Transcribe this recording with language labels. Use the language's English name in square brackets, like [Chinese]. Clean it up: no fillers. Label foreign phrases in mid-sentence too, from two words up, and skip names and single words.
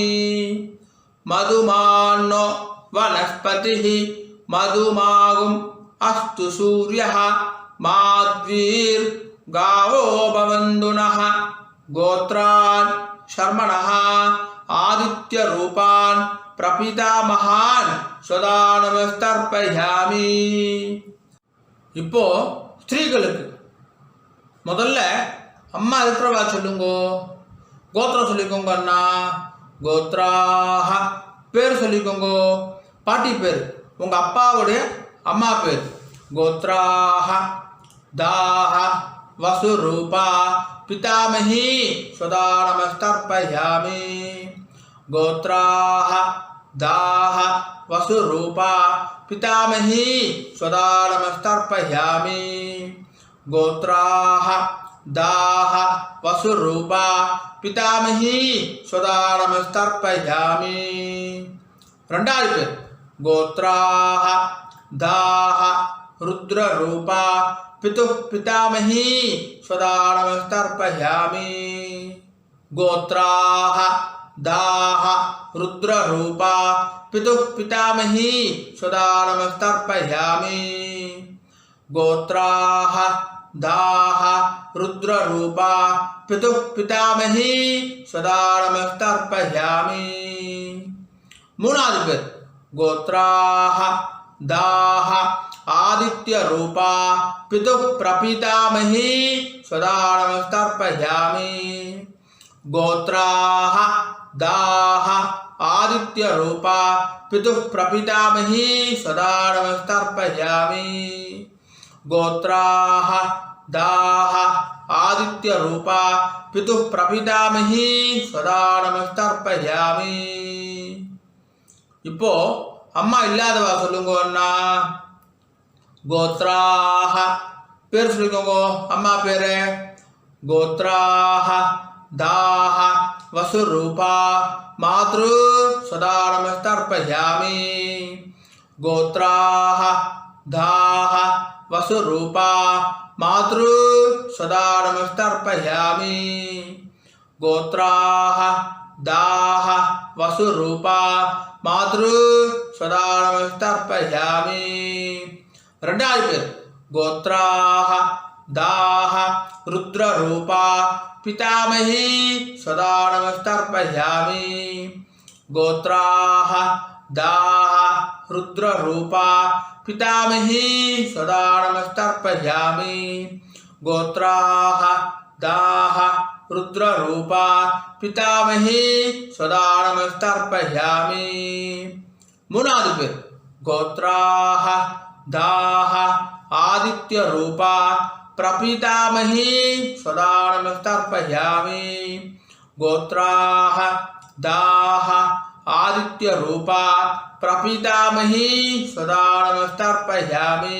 [Sanskrit] मधुमान्नो वनस्पतिः मधुमागुम् अस्तु सूर्यः माध्वीर्गावो भवन्तु नः। गोत्रान् शर्मणः आदित्य रूपान् प्रपितामहान् स्वधा नमस्तर्पयामि। [Tamil] இப்போ ஸ்திரீகளுக்கு முதல்ல அம்மா இருக்கிறவா சொல்லுங்கோ. கோத்திரம் சொல்லிக்கோங்க அண்ணா. கோத்ராஹ பேர் சொல்லிக்கோங்க. பாட்டி பேர் உங்க அப்பாவுடைய அம்மா பேர். [Sanskrit] गोत्राः दाः वसुरूपा पितामही स्वधा नमस्तर्पयामि। गोत्राः दाः वसुरूपा पितामही स्वधा नमस्तर्पयामि। गोत्राः दाः वसुरूपा पितामही स्वधा नमस्तर्पयामि। [Tamil] ரெண்டாவது பேர் [Sanskrit] गोत्राः दाः रुद्ररूपा पितुः पितामही स्वधा नमस्तर्पयामि। गोत्राः दाः रुद्ररूपा पितुः पितामही स्वधा नमस्तर्पयामि। गोत्राः दाः रुद्ररूपा पितुः पितामही स्वधा नमस्तर्पयामि। [Tamil] மூணாவது பேர் [Sanskrit] गोत्राः दाः आदित्य रूपा पितुः प्रपितामही स्वधा नमस्तर्पयामि। गोत्राः दाः आदित्य रूपा पितुः प्रपितामही स्वधा नमस्तर्पयामि। गोत्राः दाः आदित्य रूपा पितुः प्रपितामही स्वधा नमस्तर्पयामि। [Tamil] இப்போ அம்மா இல்லாதவா சொல்லுங்க அண்ணா. கோத்ராஹ பேர் சொல்லிக்கோங்க அம்மா பேரு. [Sanskrit] கோத்ராஹ दाः वसुरूपा मातृ स्वधा नमस्तर्पयामि। गोत्राः दाः वसुरूपा मातृ स्वधा नमस्तर्पयामि। गोत्राः दाः वसुरूपा मातृ स्वधा नमस्तर्पयामि। [Tamil] ரெண்டாவது பேர் [Sanskrit] गोत्राः दाः रुद्ररूपा पितामही स्वधा नमस्तर्पयामि। गोत्राः दाः रुद्ररूपा पितामही स्वधा नमस्तर्पयामि। गोत्राः दाः रुद्ररूपा पितामही स्वधा नमस्तर्पयामि। [Tamil] மூணாவது பேர் [Sanskrit] गोत्राः दाः आदित्य रूपा प्रपितामही स्वधा नमस्तर्पयामि। गोत्राः दाः आदित्य रूपा प्रपितामही स्वधा नमस्तर्पयामि।